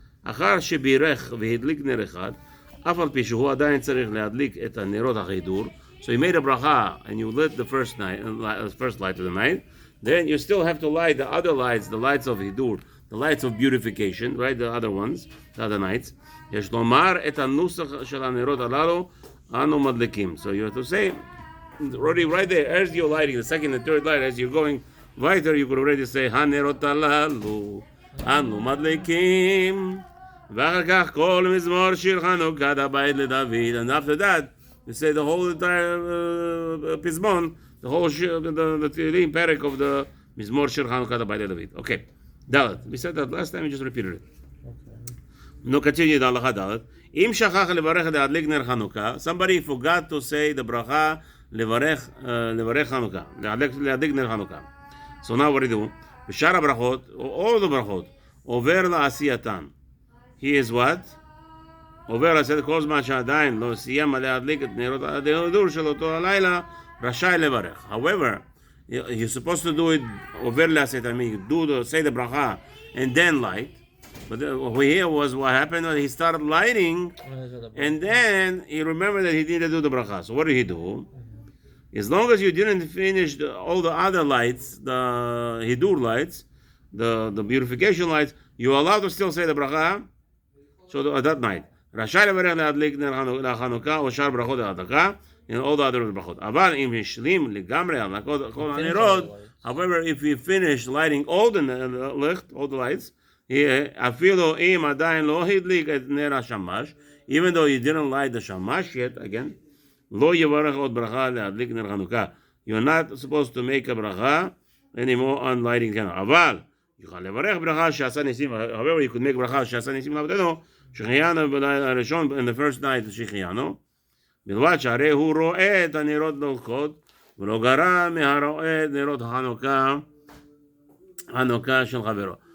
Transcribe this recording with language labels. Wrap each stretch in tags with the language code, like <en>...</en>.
<he>אחר שבירך והדליק נר אחד, אף על פי שהוא עדיין צריך להדליק את הנרות החידור.</he> <en>So you made a bracha and you lit the first light of the night. Then you still have to light the other lights, the lights of hidur, the lights of beautification, right? The other ones, the other nights.</en> <he>יש לומר את הנוסח של הנרות הללו אנו מדליקים.</he> <en>So you have to say, already right there, as you're lighting the second and third light, as you're going weiter, you could already say,</en> <he>הנרות הללו אנו מדליקים. ואחר כך כל מזמור שיר חנוכת הבית לדוד.</he> <en>And after that, you say the whole entire pizmon, the whole the Tehillim parak of the Mizmor Shir Chanukah by David. Okay, Dalet. We said that last time. We just repeated it. Okay. No, continue the halacha Dalet.</en> <he>Im shachach levarech leadlik ner Chanukah.</he> <en>Somebody forgot to say the bracha levarech Chanukah. Leadlik ner Chanukah. So now what do you do?</en> <he>B'shar brachot,</he> <en>all the brachot,</en> <he>over la'asiyatan.</he> <en>He is what?</en> <he>עובר לעשות כל זמן שעדיין לא סיים להדליק את נרות ההידור של אותו הלילה, רשאי לברך.</he> <en>However, you're supposed to do it,</en> <he>עובר לעשות,</he> <en>I mean, say the bracha and then light. But here was what happened when he started lighting and then he remembered that he didn't do the bracha. So what did he do? As long as you didn't finish all the other lights, the hidur lights, the beautification lights, you're allowed to still say the bracha. So that night.</en> <he>רשאי לברך להדליק נר חנוכה או שאר ברכות ההדלקה</he> <en>and all the other</en> <he>ברכות. אבל אם השלים לגמרי על כל הנרות,</he> <en>however, if he finished lighting all the lights,</en> <he>אפילו אם עדיין לא הדליק את נר השמש,</he> <en>even though you didn't light the shamash yet, again,</en> <he>לא יברך עוד ברכה להדליק נר חנוכה.</he> <en>You're not supposed to make a bracha anymore on lighting candle.</en> <he>אבל יוכל לברך ברכה שעשה ניסים,</he> <en>however, you could make</en> <he>ברכה שעשה ניסים לעבדנו, שחיינו בלילה הראשון,</he> <en>in the first night</en> <he>שחיינו, בלבד שהרי הוא רואה את הנרות דולקות, ולא גרע מהרואה את נרות חנוכה של חברו.</he>